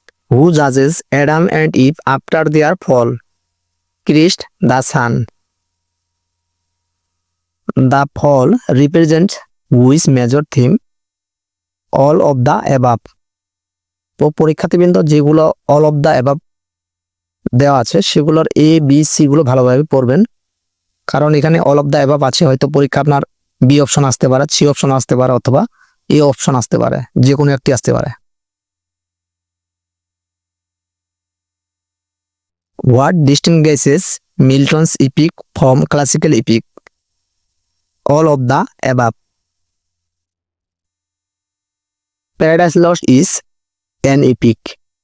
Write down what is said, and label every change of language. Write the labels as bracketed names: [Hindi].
[English] Who judges Adam and Eve after their fall? Christ the Son. The fall represents which major theme? All of the above. [Bangla] তো পরীক্ষার্থীবৃন্দ যেগুলো all of the above দেওয়া আছে সেগুলোর A B C গুলো ভালোভাবে পড়বেন, কারণ এখানে অল অফ দ্য অ্যাবাভ আছে, হয়তো পরীক্ষা আপনার বি অপশন আসতে পারে, সি অপশন আসতে পারে, অথবা এ অপশন আসতে পারে, যে কোনো একটি আসতে পারে। [English] What distinguishes Milton's epic from classical epic? All of the above. Paradise Lost is an epic.